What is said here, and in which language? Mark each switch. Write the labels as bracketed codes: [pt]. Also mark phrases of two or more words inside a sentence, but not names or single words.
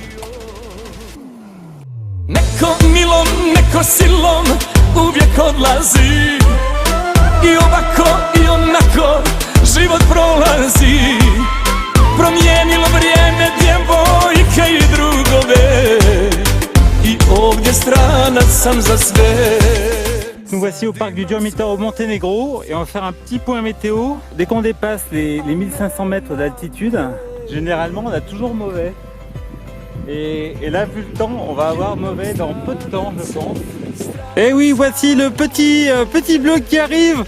[hr] Neko milom, neko silom uvijek odlazi I ovako i onako život prolazi Promijenilo vrijeme djevojke i drugove I ovdje stranac sam za sve [fr] Nous voici au parc du Durmitor au Monténégro et on va faire un petit point météo. Dès qu'on dépasse les 1500 mètres d'altitude, généralement on a toujours mauvais. Et là, vu le temps, on va avoir mauvais dans peu de temps, je pense. Et oui, voici le petit bleu qui arrive.